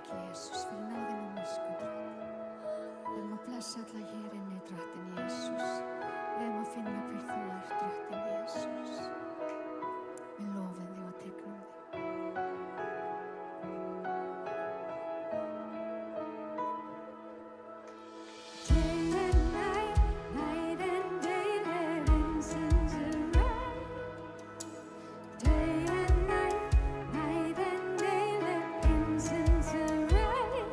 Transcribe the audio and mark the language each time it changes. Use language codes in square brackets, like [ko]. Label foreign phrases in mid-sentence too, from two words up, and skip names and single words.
[is] Jesús, fyrir náðinu og miskunn, Drottinn. Við erum að blessa alla hér inni, Drottinn Jesús. Við erum að finna hver þú ert, Drottinn Jesús. Við lofum þig og tegnum þig. [en] Day and night, night and day, let incense arise. Day and night, night and day, let incense arise.